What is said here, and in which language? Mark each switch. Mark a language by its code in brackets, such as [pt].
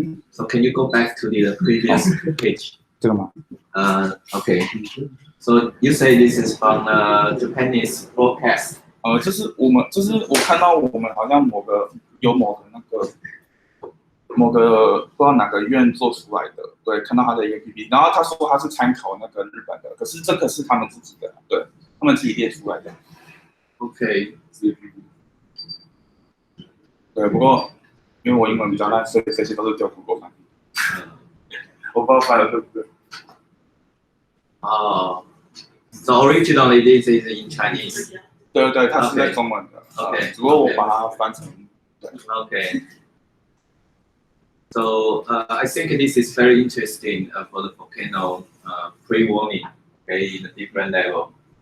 [en] So can you go back to the previous page? [zh] 这个吗？ [en] Okay. So you say this is from Japanese broadcast. [zh] 就是我看到我们好像某个不知道哪个院做出来的，对，看到他的 APP， 然后他说他是参考那个日本的，可是这个是他们自己的，对，他们自己列出来的。 [en] Okay. [zh] 对，不过因为我英文比较烂，所以这些都是丢Google翻译。我不知道翻的对不对。 [en] So originally this is in Chinese. [zh] 对，它是在中文的。 [en] Okay. [zh] 只不过我把它翻成。对。 [en] Okay. So I think this is very interesting for the volcano pre-warning, okay, in a different level.